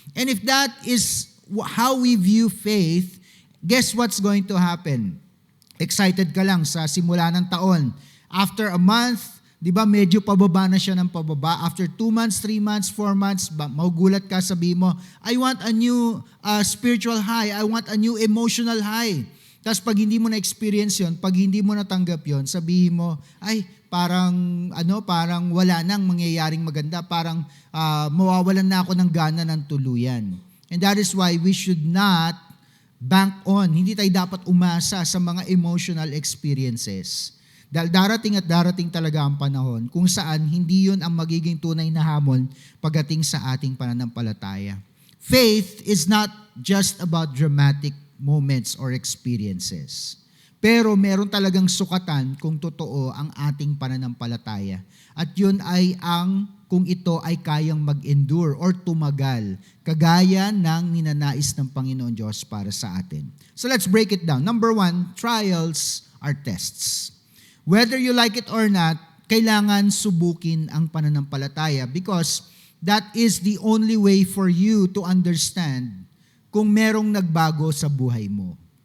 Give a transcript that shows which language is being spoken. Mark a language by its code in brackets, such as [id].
[en] And if that is how we view faith, guess what's going to happen? [tl] Excited ka lang sa simula ng taon. [en] After a month, [tl] di ba, medyo pababa na siya ng pababa. [en] After 2 months, 3 months, 4 months, [tl] magugulat ka, sabi mo, [en] I want a new spiritual high. I want a new emotional high. [tl] Tapos pag hindi mo na-experience yon, pag hindi mo natanggap yon, sabihin mo, ay, parang wala nang mangyayaring maganda. Parang mawawalan na ako ng gana ng tuluyan. [en] And that is why we should not bank on. [tl] Hindi tayo dapat umasa sa mga emotional experiences. Dahil darating talaga ang panahon kung saan hindi yun ang magiging tunay na hamon pagdating sa ating pananampalataya. [en] Faith is not just about dramatic moments or experiences. [tl] Pero meron talagang sukatan kung totoo ang ating pananampalataya. At yun ay kung ito ay kayang mag-endure or tumagal, kagaya ng ninanais ng Panginoon Diyos para sa atin. [en] So let's break it down. Number 1, trials are tests. Whether you like it or not, [tl] kailangan subukin ang pananampalataya [en] because that is the only way for you to understand [tl] kung merong nagbago sa buhay mo.